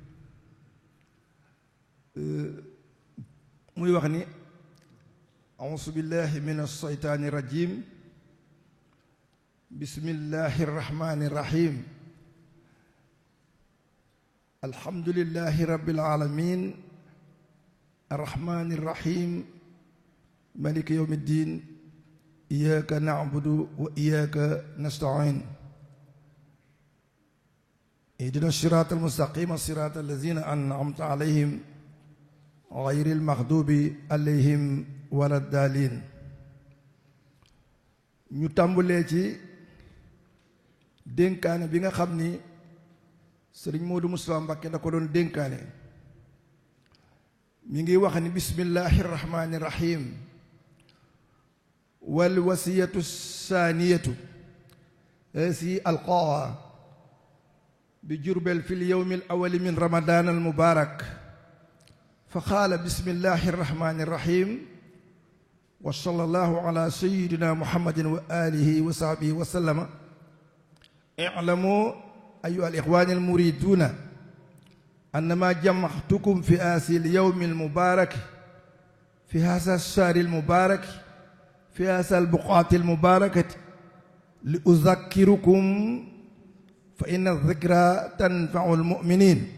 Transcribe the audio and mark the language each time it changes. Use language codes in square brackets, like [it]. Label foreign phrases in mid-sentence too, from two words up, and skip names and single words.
[wo] muy wax ni [ar] أعوذ بالله من الشيطان الرجيم بسم الله الرحمن الرحيم الحمد لله رب العالمين الرحمن الرحيم مالك يوم الدين إياك نعبد وإياك نستعين اهدنا الصراط المستقيم صراط الذين أنعمت عليهم غير المغضوب عليهم ولا الضالين [wo] ñu tàmbalee ci dénkaane bi nga xam ni sëriñ Modou Moustapha Mbacké da ko doon dénkaane mi ngi wax ni [ar] بسم الله الرحمن الرحيم والوصية الثانية في القاعة بي جربل في اليوم الأول من رمضان المبارك فقال بسم الله الرحمن الرحيم وصلى الله على سيدنا محمد وعلى آله وصحبه وسلم. اعلموا أيها الإخوان المريدون أنما جمعتكم في هذا اليوم المبارك في هذا الشهر المبارك في هذه البقعة المباركة لأذكركم فإن الذكرى تنفع المؤمنين.